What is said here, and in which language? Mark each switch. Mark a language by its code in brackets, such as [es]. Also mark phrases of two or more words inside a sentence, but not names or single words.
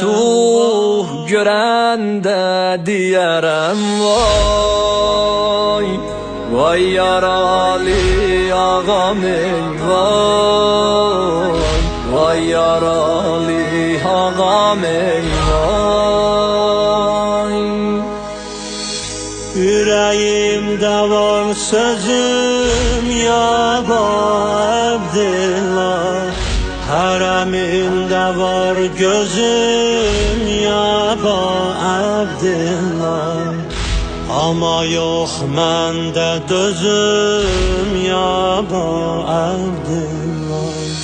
[az] Su görende diyerem vay Vay yaralı ağam eyvay Vay yaralı ağam eyvay [tr] Yüreğimde var sözüm ya Abdillah Hareminde var gözüm ya Abdillah Ama yok mende dözüm ya Abdillah